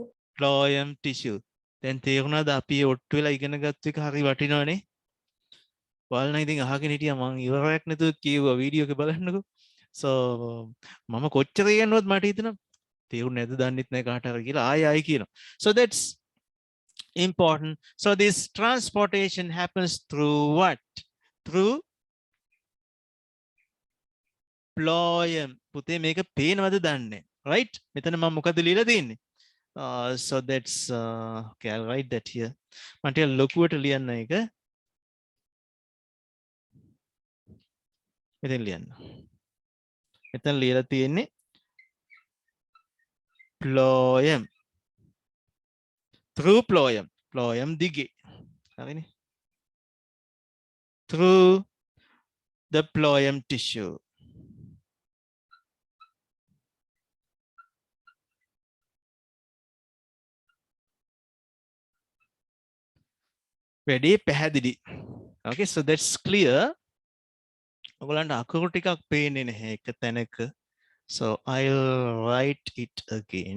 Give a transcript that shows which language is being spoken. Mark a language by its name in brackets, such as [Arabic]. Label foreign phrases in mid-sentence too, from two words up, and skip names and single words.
[English] Phloem tissue. [Sinhala] දැන් තේරුණාද අපි ඔට්ටු වෙලා ඉගෙන ගත්ත එක හරි වටිනවනේ? බලන්න ඉතින් අහගෙන හිටියා මම ඉවරයක් නැතුව කිව්වා වීඩියෝ එක බලන්නකෝ. So මම කොච්චර කියනවද මට හිතෙනවා තේරුන්නේ නැද්ද දන්නෙත් නැහැ කාට හරි කියලා ආයි කියනවා. [English] So that's important. So this transportation happens through what? Through phloem. [Sinhala] පුතේ මේක පේනවද දන්නේ? Right? මෙතන මම මොකද ලියලා තියෙන්නේ? [English] So that's okay, I'll write that here. [Sinhala] මට ලොකුවට ලියන්න එක. මෙතන ලියන්න. මෙතන ලියලා තියෙන්නේ phloem. [English] Through phloem. Phloem දිගේ. [Sinhala] හරිනේ? [English] Through the phloem tissue. [Sinhala] වැඩි පැහැදිලි. [English] Okay, so that's clear. [Sinhala] ඔයගලන්ට අකුරු ටිකක් පේන්නේ නැහැ එක තැනක. [English] So I'll write it again.